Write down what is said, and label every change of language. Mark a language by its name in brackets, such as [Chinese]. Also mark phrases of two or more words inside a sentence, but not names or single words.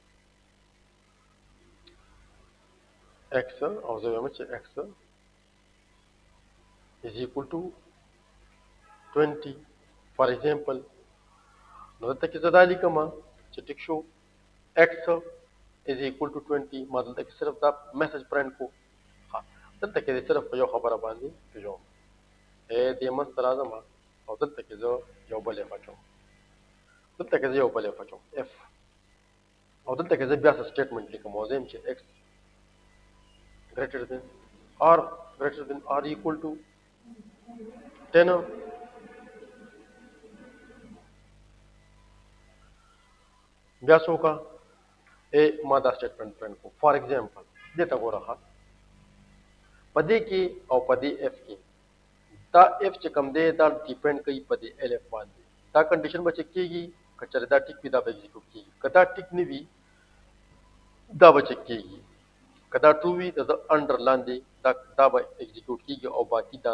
[Pashto] x او زه وایم چې [English] x is equal to 20 for example [Pashto] نو دلته کې زه دا لیکم چې ټیک شو [English] x is equal to 20 [Pashto] ما دلته کې صرف دا میسج پرنټ کو دلته کې صرف په یو خبره باندې پیژوم دې منځ ته راځم او دلته کې زه یو بل اف اچوم دلته کې زه یو بل اف اچوم اف او دلته کې زه بیا څه سټیټمنټ لیکم او زه یم چې [English] x greater than or equal to 10 [Pashto] بیا څه وکړه ما دا سټیټمنټ پرنټ کو [English] for example [Pashto] دې ته ګوره ښه په دې کې او په دې اف کې دا اف چې کوم دی دا ډیپینډ کوي په دې [English] else if [Pashto] باندې دا کنډیشن به چک کېږي که چېرې دا ټیک وي دا به ایگزیکیوټ کېږي که دا ټیک نه وي دا به چک کېږي که دا ټرو وي د انډر لاندې دا به ایگزیکیوټ کېږي او باقي دا